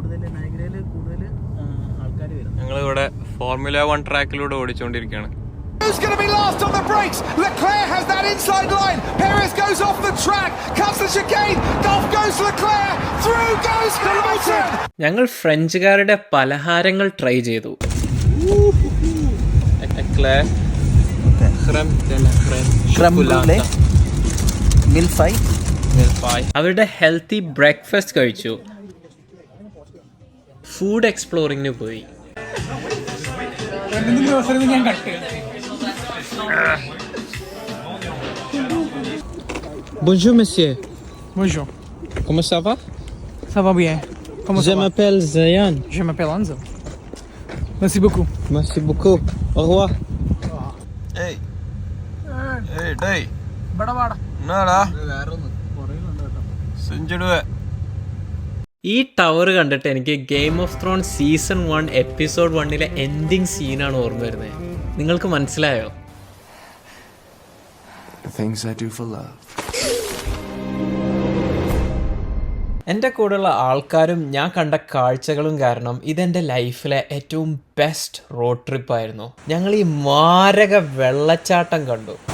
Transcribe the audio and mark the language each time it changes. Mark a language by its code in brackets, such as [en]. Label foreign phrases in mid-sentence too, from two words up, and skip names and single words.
[ml] ഞങ്ങളിവിടെ ഫോർമുല 1 ട്രാക്കിലൂടെ ഓടിച്ചുകൊണ്ടിരിക്കുകയാണ്. [en] Who's going to be last on the brakes? Leclerc has that inside line. Perez goes off the track. Cuts the chicane. Off goes Leclerc. Through goes Hamilton. [ml] ഞങ്ങൾ ഫ്രഞ്ചുകാരുടെ പലഹാരങ്ങൾ ട്രൈ ചെയ്തു. അവരുടെ [en] healthy breakfast [ml] കഴിച്ചു. [en] food exploring [ml] പോയി. [fr] Bonjour monsieur. Bonjour. Comment ça va? Ça va bien. Comment Je ça va? m'appelle Zayan. Je m'appelle Anza. Merci beaucoup. Merci beaucoup. Au revoir. [en] Hey. Hey, day. Bada bada. [ml] എന്നാടാ സെഞ്ചുടുവേ. ഈ ടവർ കണ്ടിട്ട് എനിക്ക് ഗെയിം ഓഫ് ത്രോൺ സീസൺ 1 എപ്പിസോഡ് 1 [en] ending scene [ml] ഓർമ്മ വരുന്നത്. നിങ്ങൾക്ക് മനസ്സിലായോ? [en] Things I do for love. [ml] എൻ്റെ കൂടെയുള്ള ആൾക്കാരും ഞാൻ കണ്ട കാഴ്ചകളും കാരണം ഇതെൻ്റെ ലൈഫിലെ ഏറ്റവും [en] best road trip. [ml] ഞങ്ങൾ ഈ മാരക വെള്ളച്ചാട്ടം കണ്ടു.